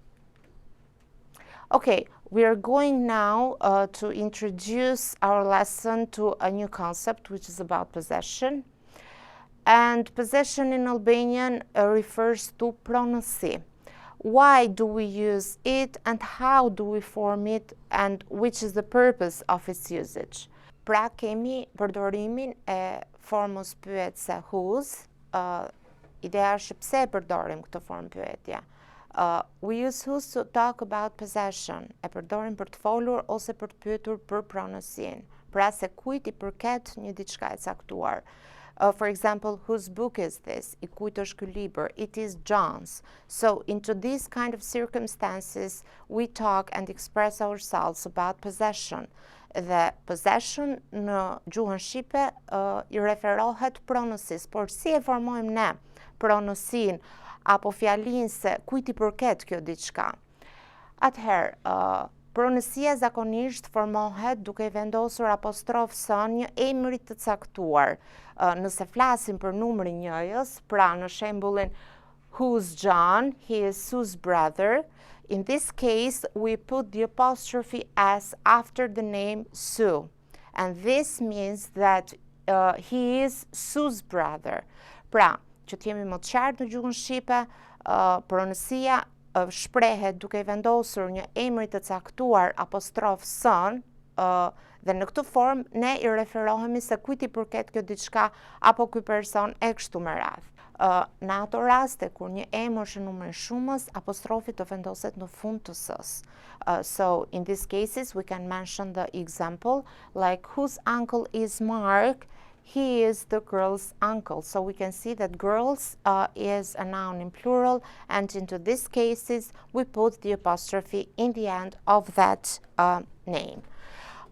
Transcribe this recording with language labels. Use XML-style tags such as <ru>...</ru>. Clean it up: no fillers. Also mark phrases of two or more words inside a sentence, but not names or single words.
<en>Okay, we are going now to introduce our lesson to a new concept, which is about possession. And possession in Albanian refers to pronësi. Why do we use it and how do we form it and which is the purpose of its usage?</en> <sq>Pra kemi përdorimin e formës pyetëse whose. Ideja është pse e përdorim këtë formë pyetje.</sq> <en>We use whose to talk about possession.</en> <sq>E përdorim për të folur ose për të pyetur për pronësinë. Pra se kujt i përket një diçka e caktuar.</sq> <en>For example, whose book is this?</en> <sq>I kujt është ky libër?</sq> <en>It is John's. So into these kind of circumstances, we talk and express ourselves about possession.</en> <sq>Dhe possession në gjuhën shqipe I referohet pronësisë, por si e formojmë ne pronësinë apo fjalinë se kujt I përket kjo diçka? Atëherë, pronësia zakonisht formohet duke I vendosur apostrof sën një emri të caktuar. Nëse flasim për numrin njëjës, pra në shembullin</sq> <en>who's John, he is Sue's brother. In this case, we put the apostrophe S after the name Sue. And this means that he is Sue's brother. Pra, që t'jemi më të qartë në gjuhën shqipe, pronësia shprehet duke I vendosur një emri të caktuar apostrof sën, dhe në këtë formë ne I referohemi se kujt I përket kjo diçka apo ky person e kështu me radhë.</en> <sq>Në ato raste kur një emër është në numrin shumës, apostrofi të vendoset në fund të sës.</sq> <en>So in these cases we can mention the example like whose uncle is Mark. He is the girl's uncle. So we can see that girls is a noun in plural, and into these cases we put the apostrophe in the end of that name.</en>